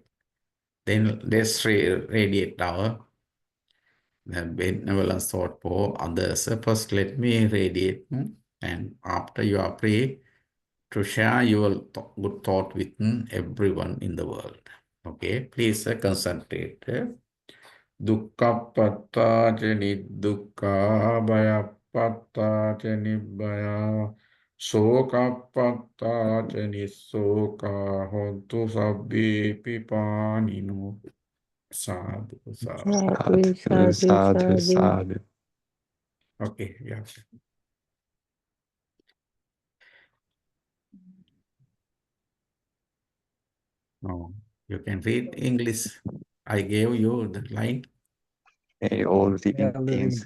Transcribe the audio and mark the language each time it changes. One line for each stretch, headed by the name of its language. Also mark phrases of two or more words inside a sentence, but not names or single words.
English: Then let's radiate our benevolence thought for others. First, let me radiate, and after you are free to share your good thought with everyone in the world. Okay, please concentrate.
Pali: Dukkhappatā ca niddukkha, bhayappatā ca nibbaya, sokappatā ca nissoka, hontu sabbe pipanino. Sadhu, sadhu. Sadhu, Sadhu, sadhu, sadhu, sadhu. sadhu.
English: Okay, yeah. No, you can read English. I gave you the line. May all the May all living beings